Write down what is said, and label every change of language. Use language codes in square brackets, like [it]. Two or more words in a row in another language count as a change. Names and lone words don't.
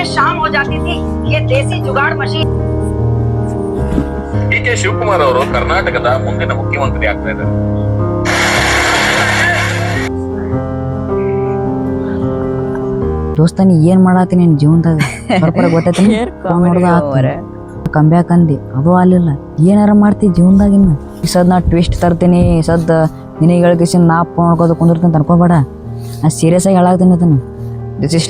[hi] काम हो जाती थी। ये देसी जुगाड़ मशीन। [kn] ಡಿ.ಕೆ. ಶಿವಕುಮಾರ್ ಅವರು ಕರ್ನಾಟಕದ ಮುಂದಿನ ಮುಖ್ಯಮಂತ್ರಿ ಆಗ್ತಾ ಇದ್ದಾರೆ. ದೋಸ್ತ ನೀ ಏನ್ ಮಾಡತ್ತಿ ನಿನ್ ಜೀವನದಾಗ ಸ್ವಲ್ಪ ಗೊತ್ತೈತಿ ಕಂಬ್ಯಾಕ್ ಅಂದಿ ಅದು ಅಲ್ಲಿಲ್ಲ ಏನಾರ ಮಾಡ್ತಿ ಜೀವನದಾಗ ಇನ್ನು ಈ ಸದ್ ನಾ ಟ್ವಿಸ್ಟ್ ತರ್ತೀನಿ ಸದ್ ನಿನಗೆ ಹೇಳ್ಕೇಸಿಂದ ನಾ ಫೋನ್ ನೋಡ್ಕೋತ ಕುಂದಿರ್ತೀನಿ ಅನ್ಕೋಬೇಡ ನಾ ಸೀರಿಯಸ್ ಆಗಿ ಹೇಳಾಕ್ತೀನಿ ಅದನ್ನು [en] this is